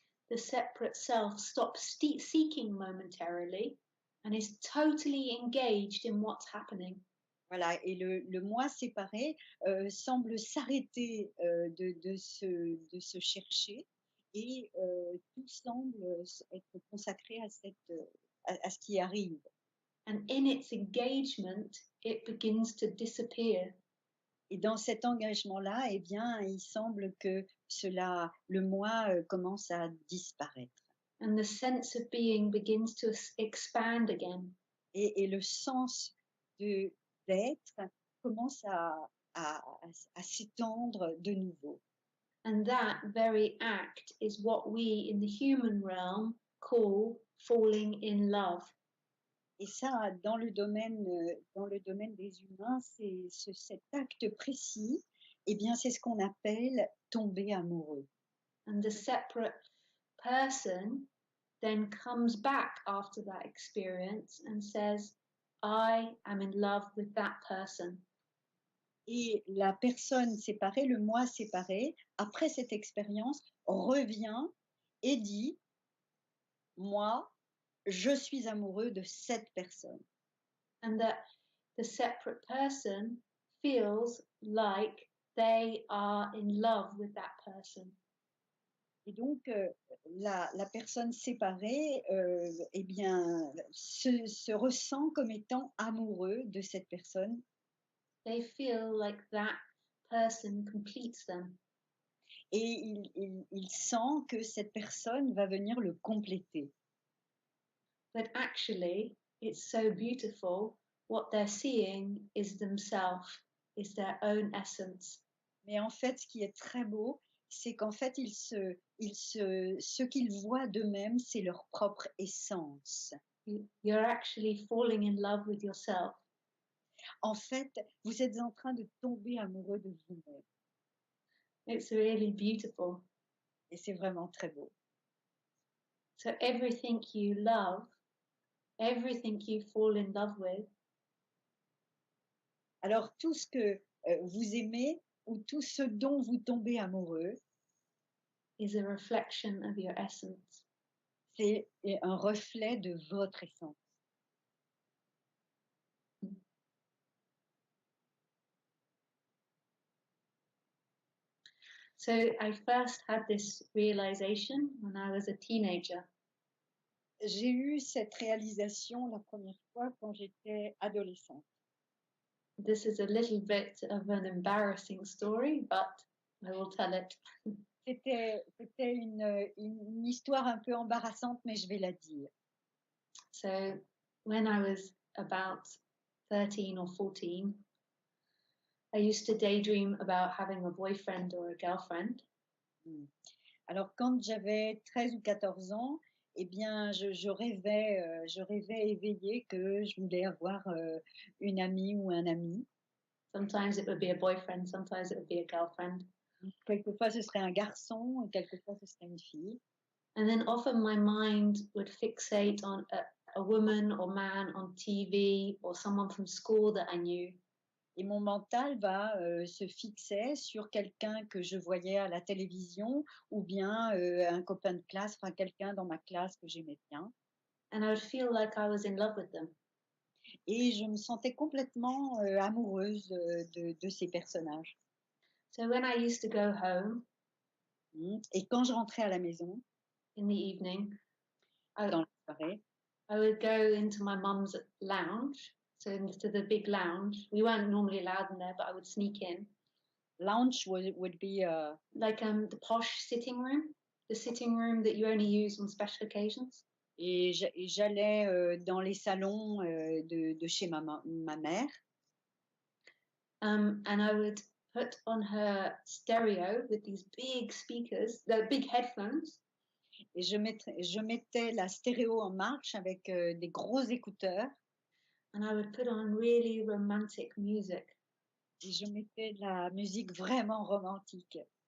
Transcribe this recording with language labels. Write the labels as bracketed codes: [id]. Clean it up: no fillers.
[en] The separate self stops seeking momentarily and is totally engaged in what's happening. [fr] Voilà, et le moi séparé, semble s'arrêter, de se chercher et tout semble, être consacré à à ce qui arrive. [en] And in its engagement, it begins to disappear. [fr] Et dans cet engagement-là, eh bien, il semble que le moi, commence à disparaître [en] And the sense of being begins to expand again. [fr] et le sens de d'être commence à s'étendre de nouveau. [en] And that very act is what we in the human realm call falling in love. [fr] Et ça, dans le domaine des humains, cet acte précis, eh bien, c'est ce qu'on appelle tomber amoureux. [en] And the separate person then comes back after that experience and says, I am in love with that person. [fr] Et la personne séparée, le moi séparé, après cette expérience, revient et dit, moi, je suis amoureux de cette personne. [en] And that the separate person feels like they are in love with that person. [fr] Et donc, la personne séparée, eh bien, se ressent comme étant amoureux de cette personne. [en] They feel like that person completes them. [fr] Et il sent que cette personne va venir le compléter. [en] But actually, it's so beautiful. What they're seeing is themselves, is their own essence. [fr] Mais en fait, ce qui est très beau, c'est qu'en fait, ce qu'ils voient d'eux-mêmes, c'est leur propre essence. [en] You're actually falling in love with yourself. [fr] En fait, vous êtes en train de tomber amoureux de vous-même. [en] It's really beautiful. [fr] Et c'est vraiment très beau. [en] So everything you love, everything you fall in love with, [fr] Alors, tout ce que vous aimez ou tout ce dont vous tombez amoureux, [en] is a reflection of your essence. [fr] c'est un reflet de votre essence. [en] So I first had this realization when I was a teenager. [fr] J'ai eu cette réalisation la première fois quand j'étais adolescente. [en] This is a little bit of an embarrassing story, but I will tell it. [fr] C'était une histoire un peu embarrassante, mais je vais la dire. [en] So when I was about 13 or 14, I used to daydream about having a boyfriend or a girlfriend. [fr] Alors, quand j'avais 13 ou 14 ans, eh bien, je rêvais éveillé que je voulais avoir une amie ou un ami. [en] Sometimes it would be a boyfriend, sometimes it would be a girlfriend. [fr] Quelquefois, ce serait un garçon, et quelquefois, ce serait une fille. [en] And then often my mind would fixate on a woman or man on TV or someone from school that I knew. [fr] Et mon mental se fixer sur quelqu'un que je voyais à la télévision ou bien un copain de classe, enfin quelqu'un dans ma classe que j'aimais bien. [en] And I would feel like I was in love with them. [fr] Et je me sentais complètement amoureuse de ces personnages. [en] So when I used to go home [fr] Et quand je rentrais à la maison, [en] in the evening, [fr] dans la soirée, [en] I would go into my mum's lounge, so into the big lounge. We weren't normally allowed in there, but I would sneak in. Lounge would be like the posh sitting room, the sitting room that you only use on special occasions. [fr] Et j'allais dans les salons de chez ma mère. [en] And I would put on her stereo with these big speakers, the big headphones. [fr] Et je mettais la stéréo en marche avec des gros écouteurs. [en] And I would put on really romantic music. [fr] Et je mettais de la musique vraiment romantique.